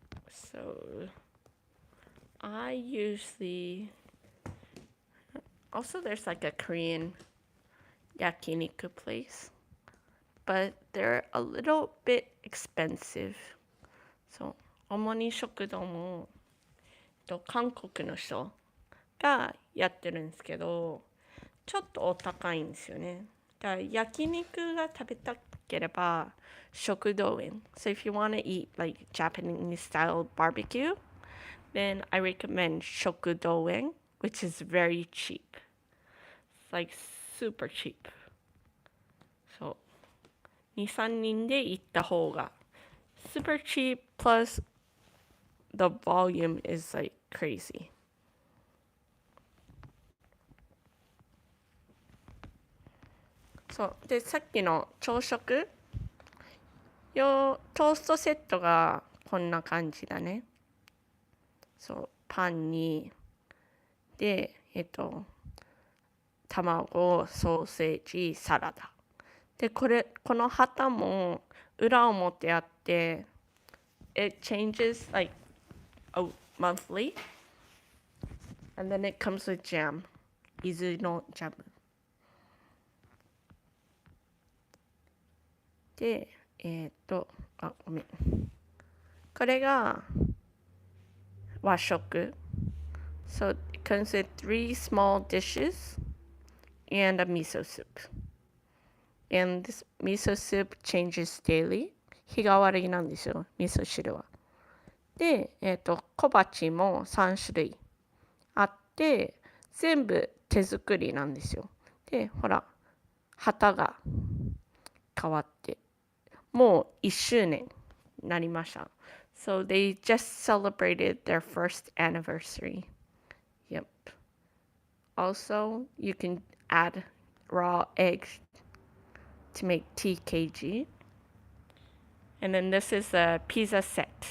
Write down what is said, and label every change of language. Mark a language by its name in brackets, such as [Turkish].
[English] So I usually also there's like a Korean yakiniku place, but they're a little bit expensive. [Japanese] So 主に食堂も韓国の人がやってるんですけど、ちょっとお高いんですよね。だから焼肉が食べたければ食堂園。 [English] So if you want to eat like Japanese style barbecue, then I recommend 食堂園, which is very cheap. It's like super cheap. So [Japanese] 2、3人で行った方が [English] super cheap plus the volume is like crazy. [Japanese] So でさっきの朝食トーストセットがこんな感じだね。そうパンにで卵、ソーセージ、サラダ。でこの旗も裏表あって、 [English] it changes like monthly, and then it comes with jam. [Japanese] 伊豆のジャム。でごめん。これが和食。 [English] So it comes with 3 small dishes and a miso soup. And this miso soup changes daily. [Japanese] 日替わりなんですよ、味噌汁は。で、小鉢も3種類あって、全部手作りなんですよ。で、ほら、旗が変わって、もう1周年になりました。 [English] So they just celebrated their first anniversary. Yep. Also, you can add raw eggs to make TKG. And then this is a pizza set.